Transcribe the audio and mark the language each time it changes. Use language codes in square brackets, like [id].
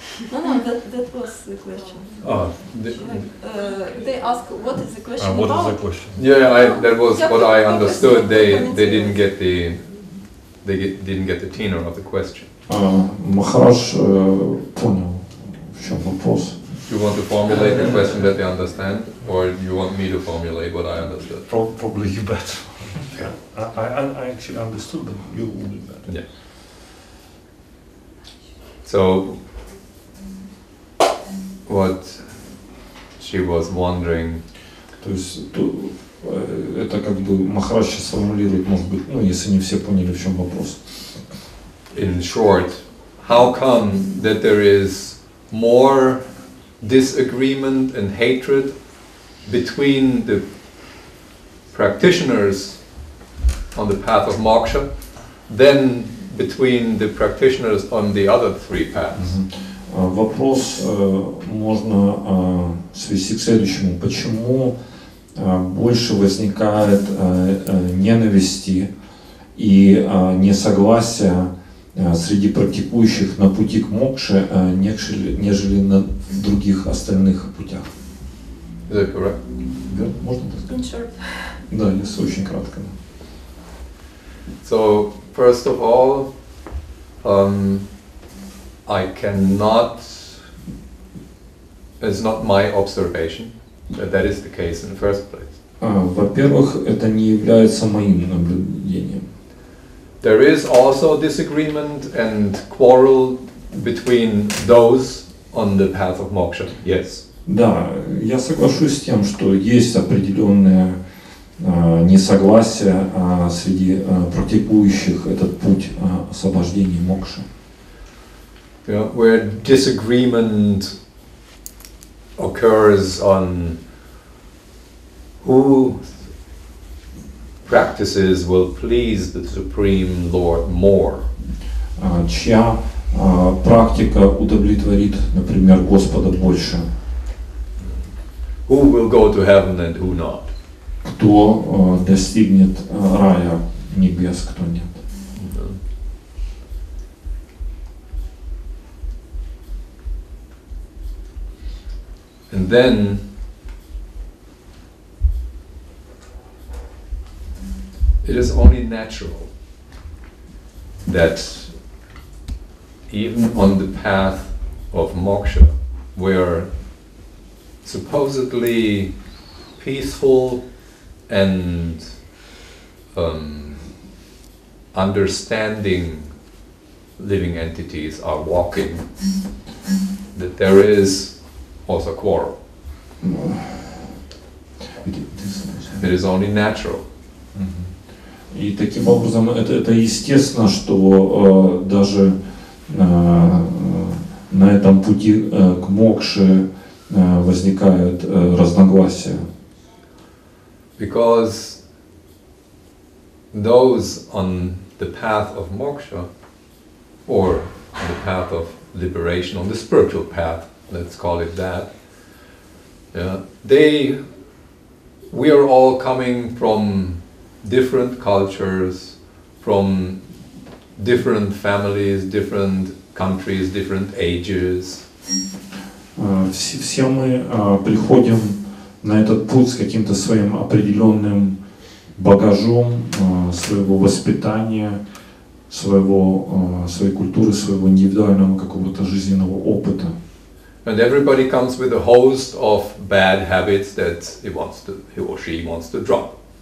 [en] No, that was the question. They ask what is the question What about? is the question? Yeah, that was what I understood. They didn't get the tenor of the question. [ru] Махарадж понял, в чем вопрос. [en] You want to formulate the question that they understand, or you want me to formulate what I understood? Probably you better. I actually understood, but you will be better. Yeah. So, what she was wondering. [ru] То есть это как бы Махарадж сейчас формулирует, может быть, если не все поняли, в чем вопрос. [en] In short, how come that there is more disagreement and hatred between the practitioners on the path of moksha than between the practitioners on the other three paths? [ru] Вопрос можно свести к следующему. Почему больше возникает ненависти и несогласия среди практикующих на пути к мокше, нежели на других остальных путях? [en] Is that correct? [ru] Да, можно так сказать? [en] In short. [ru] Да, если очень кратко. [en] So, first of all, I cannot, it's not my observation that is the case in the first place. [ru] Во-первых, это не является моим наблюдением. [en] There is also disagreement and quarrel between those on the path of moksha, yes. [ru] Да, я соглашусь с тем, что есть определенное несогласие среди практикующих этот путь освобождения мокши. [en] Yeah, where disagreement occurs on who practices will please the Supreme Lord more. [ru] Чья практика удовлетворит, например, Господа больше? [en] Who will go to heaven and who not? [ru] Кто достигнет рая небес, кто нет? [en] And then it is only natural that even on the path of moksha, where supposedly peaceful and understanding living entities are walking, that there is also quarrel. It is only natural. [ru] И таким образом это естественно, что даже на этом пути к мокше возникают разногласия. [en] Because those on the path of moksha, or on the path of liberation, on the spiritual path, let's call it that, we are all coming from different cultures, from different families, different countries, different ages. [ru] Все мы приходим на этот путь с каким-то своим определенным багажом своего воспитания, своей культуры, своего индивидуального какого-то жизненного опыта. [en] And everybody comes with a host of bad habits that he or she wants to drop.